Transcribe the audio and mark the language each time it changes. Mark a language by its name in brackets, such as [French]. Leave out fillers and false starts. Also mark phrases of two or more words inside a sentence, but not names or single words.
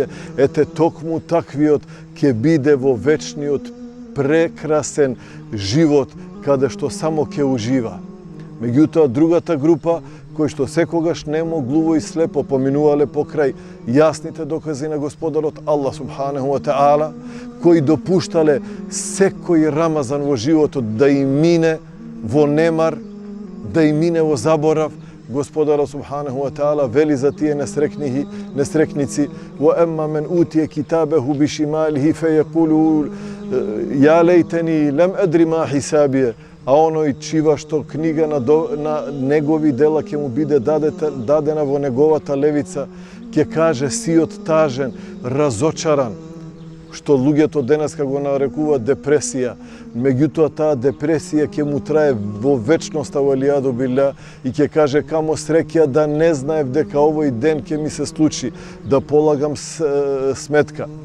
[Macedonian] Ете, токму таквиот ќе биде во вечниот прекрасен живот, каде што само ќе ужива. Меѓутоа, другата група, кои што секогаш немоглуво и слепо поминувале покрај јасните докази на Господарот [Arabic] الله سبحانه وتعالى, [Macedonian] кои допуштале секој Рамазан во животот да им мине во немар, да им мине во заборав, Господарот [Arabic] سبحانه وتعالى [Macedonian] вели за тие несрекници: [Arabic] "وأما من أوتي كتابه بشماله فيقول يا ليتني لم أدر ما حسابيه." [Macedonian] А оној чива што книга на негови дела ќе му биде дадена во неговата левица, ќе каже сиот тажен, разочаран. што луѓето денеска го нарекуваат депресија. Меѓутоа таа депресија ќе му трае во вечноста, [Arabic] والعياذ بالله, [Macedonian] и ќе каже камо среќа да не знаев дека овој ден ќе ми се случи, да полагам сметка.